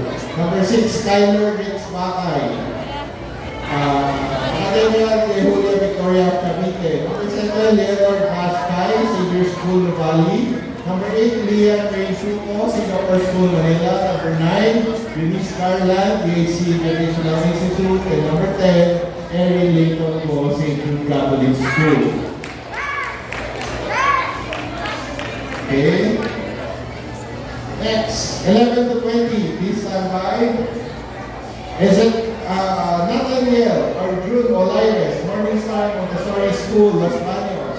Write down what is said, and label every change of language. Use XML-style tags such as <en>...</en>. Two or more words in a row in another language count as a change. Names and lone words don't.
<en>Number 6, Skyler Rix Bakay, Academia de Julia Victoria Cavite. Number 7, Leonard Baskay, Xavier School, Valley. Number 8, Leah Ray Shuko, Singapore School, Manila. Number 9, Eunice Carlan, DHC International Institute. And number 10, Erin Layton Po, St. Jude Catholic School. Okay. Next, 11 to 20, please stand by. Is it Nathaniel or June Olaires, Morning Star Montessori School, Los Baños.</en>